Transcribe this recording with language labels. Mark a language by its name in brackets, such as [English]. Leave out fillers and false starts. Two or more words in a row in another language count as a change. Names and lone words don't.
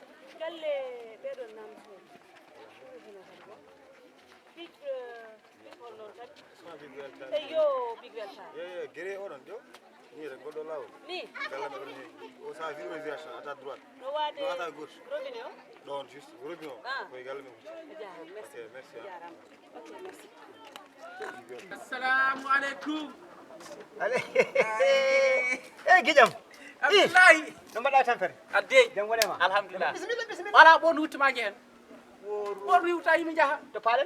[Fula] galle ɓeɗon namto big holnoon kadi eyo big weltare ye guéré oɗon ƴew ni rek goɗɗo lawol ni galle meɗon ni o sa visualisation ata droite no waade no ata gauche robinet o ɗon juste robinet o koye galle men jarama merci [French] ok merci jarama ok merci [Arabic] Assalamu alaikum. [Fula] Guiƴam Abdullahi. no mbaɗɗa tampere Adde. jam wonema Alhamdulillah. bisimilla Wala bon wuttumaje hen. Bon wiwta yimi jaha. to paɗen